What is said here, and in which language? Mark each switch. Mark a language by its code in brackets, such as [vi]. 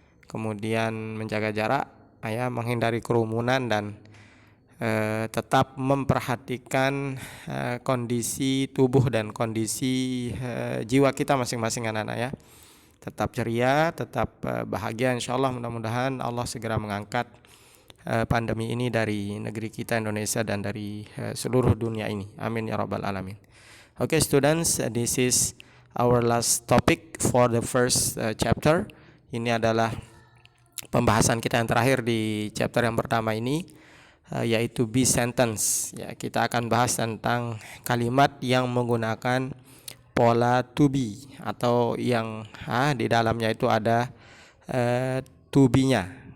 [id] kemudian menjaga jarak ya, menghindari kerumunan dan tetap memperhatikan kondisi tubuh dan kondisi jiwa kita masing-masing anak-anak ya. Tetap ceria, tetap bahagia, insya Allah. Mudah-mudahan Allah segera mengangkat pandemi ini dari negeri kita Indonesia dan dari seluruh dunia ini. Amin ya rabbal alamin. [en] Okay, students, this is our last topic for the first chapter. [id] Ini adalah pembahasan kita yang terakhir di chapter yang pertama ini, yaitu be sentence. Ya, kita akan bahas tentang kalimat yang menggunakan pola to be atau yang di dalamnya itu ada to be-nya.